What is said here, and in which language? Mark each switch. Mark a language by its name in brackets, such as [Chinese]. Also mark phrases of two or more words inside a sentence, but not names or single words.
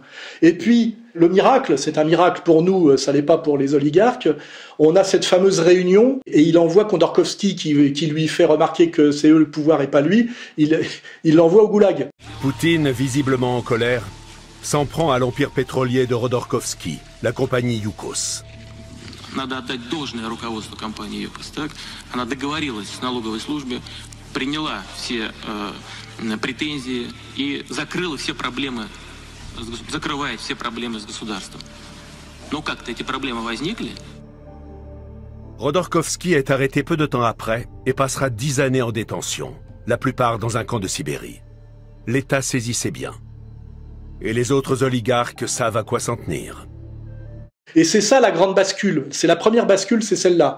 [French] Et puis, le miracle, c'est un miracle pour nous, ça l'est pas pour les oligarques, on a cette fameuse réunion et il envoie Khodorkovsky qui lui fait remarquer que c'est eux le pouvoir et pas lui, il l'envoie au goulag. Poutine, visiblement en colère, s'en prend à l'empire pétrolier de Khodorkovsky, la compagnie Yukos. [Russian] Надо отдать должное руководству компании ЮКОС. Она договорилась с налоговой службой, приняла все претензии и закрыла все проблемы, закрывает все проблемы с государством. Но как-то эти проблемы возникли. [French] Khodorkovsky est arrêté peu de temps après et passera 10 années en détention, la plupart dans un camp de Sibérie. L'État saisit ses biens. Et les autres oligarques savent à quoi s'en tenir. Et c'est ça la grande bascule. C'est la première bascule, c'est celle-là.